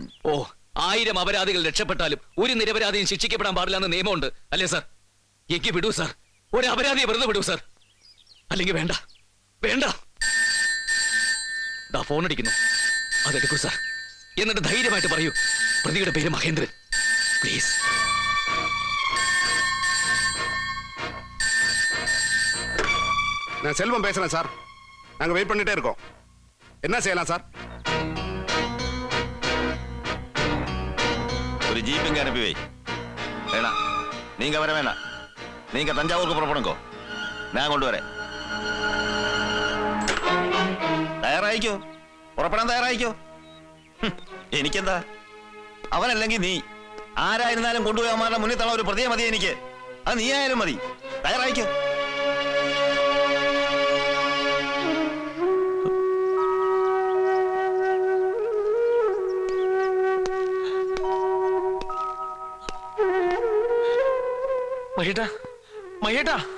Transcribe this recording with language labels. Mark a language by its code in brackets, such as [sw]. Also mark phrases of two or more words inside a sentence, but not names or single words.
[ml] ഓ, 1000 അപരാധികൾ രക്ഷപ്പെട്ടാലും ഒരു നിരപരാധിയും ശിക്ഷിക്കപ്പെടാൻ പാടില്ലെന്ന് നിയമമുണ്ട് അല്ലേ സാർ? എനിക്ക് വിടൂ സാർ, ഒരു അപരാധിയെ വെറുതെ വിടൂ സാർ. അല്ലെങ്കിൽ വേണ്ട, വേണ്ട. ദാ ഫോൺ അടിക്കുന്നു, അതെടുക്കൂ സാർ. എന്നിട്ട് ധൈര്യമായിട്ട് പറയൂ, പ്രതിയുടെ പേര് മഹേന്ദ്രൻ. പ്ലീസ്. [ta] நான் செல்வம் பேசுறேன் சார். நாங்க வெயிட் பண்ணிட்டே இருக்கோம். என்ன செய்யலாம் சார்? ஒரு ஜீப் இங்க அனுப்பி வை. வேணாம், நீங்க வர வேணாம். நீங்க தஞ்சாவூருக்கு புறப்படுங்கோ, நான் கொண்டு வரேன். [ml] തയ്യാറായിക്കോ, പുറപ്പെടാൻ തയ്യാറായിക്കോ. എനിക്കെന്താ, അവനല്ലെങ്കിൽ നീ ആരായിരുന്നാലും കൊണ്ടുപോയി അവന്മാരുടെ മുന്നിൽ തള്ള ഒരു പ്രതിയെ മതി എനിക്ക്. അത് നീ ആയാലും മതി. തയ്യാറായിക്കോ. മഹേട്ടാ, മഹേട്ടാ.